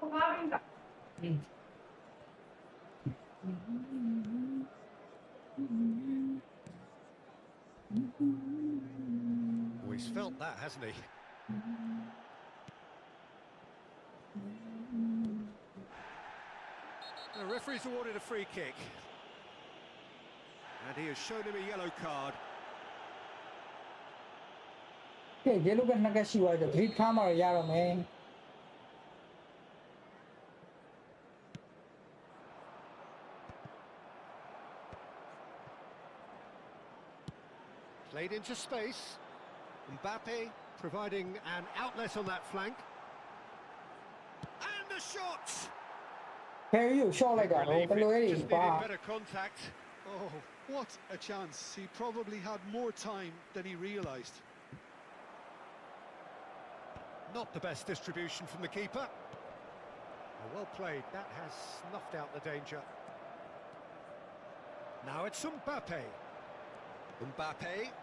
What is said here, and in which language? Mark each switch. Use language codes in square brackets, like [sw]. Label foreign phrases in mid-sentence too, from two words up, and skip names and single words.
[en] Oh, he's felt that, hasn't he? The referee's awarded a free kick. And he has shown him a yellow card. [my] ကဲ yellow ကနှစ်ကရှိသွားတယ်ဂရိတ်ထားမှရတော့မယ် [en] Played into space. 𝐵𝐴 providing an outlet on that flank. And the shot! [my] ဖယ်ရီကို short လိုက်တာတော့ဘယ်လိုလဲ [en] Just ကွာ needed better contact. Oh, what a chance. He probably had more time than he realised. Not the best distribution from the keeper. Oh, well played. That has snuffed out the danger. Now it's 𝐵𝐴. 𝐵𝐴.